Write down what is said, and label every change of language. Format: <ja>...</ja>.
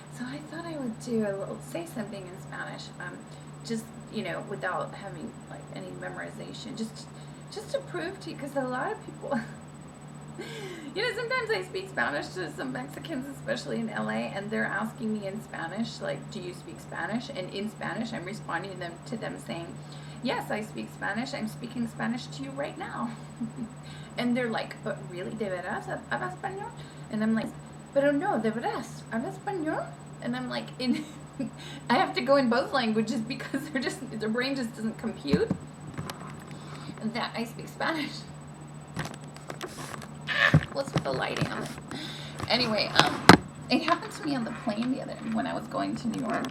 <en>So I thought I would say something in Spanish, just, without having like any memorization, just to prove to you, because a lot of people, sometimes I speak Spanish to some Mexicans, especially in LA, and they're asking me in Spanish, like, do you speak Spanish? And in Spanish, I'm responding to them saying, yes, I speak Spanish. I'm speaking Spanish to you right now. And they're like, but really,</en> <es>de veras, habla español?</es> <en>And I'm like,</en> <es>pero no, de veras, habla español?</es> <en>And I'm like, I have to go in both languages because their brain just doesn't compute that I speak Spanish. What's with the lighting on it? Anyway, it happened to me on the plane when I was going to New York.</en>